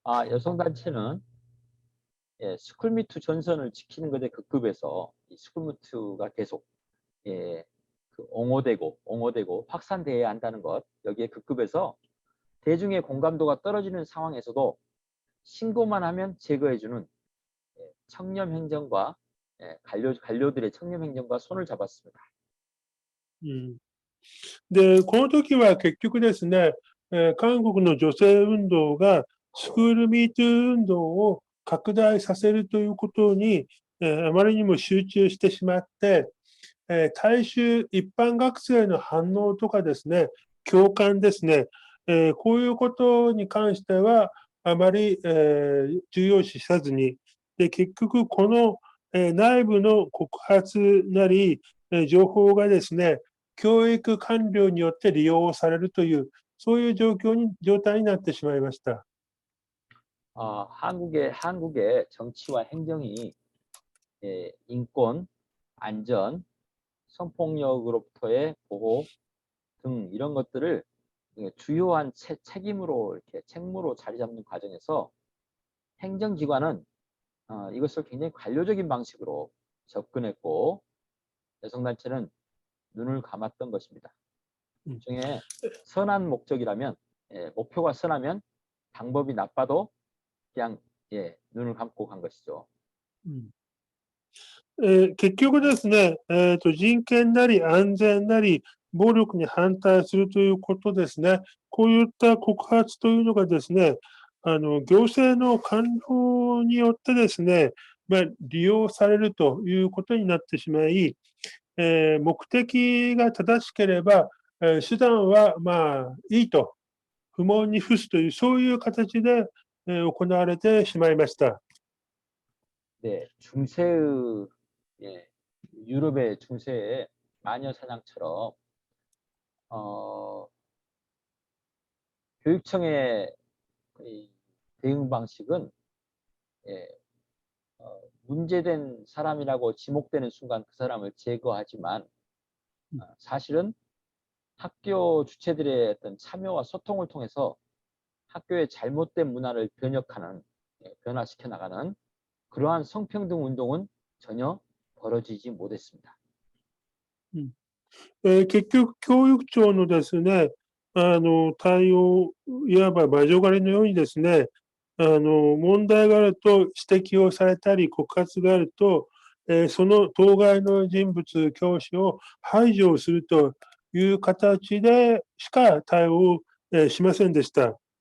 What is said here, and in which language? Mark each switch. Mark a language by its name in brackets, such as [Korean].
[Korean] 여성단체는 스쿨미투 전선을 지키는 것에 급급해서 이 스쿨미투가 계속 그 옹호되고 확산되어야 한다는 것, 여기에 급급해서 대중의 공감도가 떨어지는 상황에서도 신고만 하면 제거해주는 청렴행정과 관료들의 청렴행정과 손을 잡았습니다. [Japanese] で、この時は結局ですね、韓国の女性運動がスクールミート運動を拡大させるということに、あまりにも集中してしまって、大衆一般学生の反応とかですね、共感ですね、こういうことに関してはあまり、重要視さずに、で、結局この、内部の告発なり、情報がですね、教育官僚によって利用されるという、そういう状態になってしまいました。 [Korean] 한국의 정치와 행정이 인권, 안전, 성폭력으로부터의 보호 등 이런 것들을 주요한 책임으로 이렇게 책무로 자리 잡는 과정에서 행정기관은 이것을 굉장히 관료적인 방식으로 접근했고 여성단체는 눈을 감았던 것입니다. 중에 선한 목적이라면 목표가 선하면 방법이 나빠도 그냥 눈을 감고 간 것이죠. [Japanese] 結局ですね、人権なり安全なり暴力に反対するということですね、こういった告発というのがですね、行政の官僚によってですね、利用されるということになってしまい、目的が正しければ、手段はまあいいと、不問に付すという、そういう形で、行われてしまいました。 [Korean] 네, 중세의 유럽의 중세의 마녀 사냥처럼 교육청의 대응 방식은 문제된 사람이라고 지목되는 순간 그 사람을 제거하지만 사실은 학교 주체들의 어떤 참여와 소통을 통해서 학교의 잘못된 문화를 변화시켜 나가는 그러한 성평등 운동은 전혀 벌어지지 못했습니다. [Japanese] 結局、教育庁のですね、対応、いわば魔女狩りのようにですね、問題があると指摘をされたり、告発があると、その当該の人物、教師を排除するという形でしか対応、しませんでした。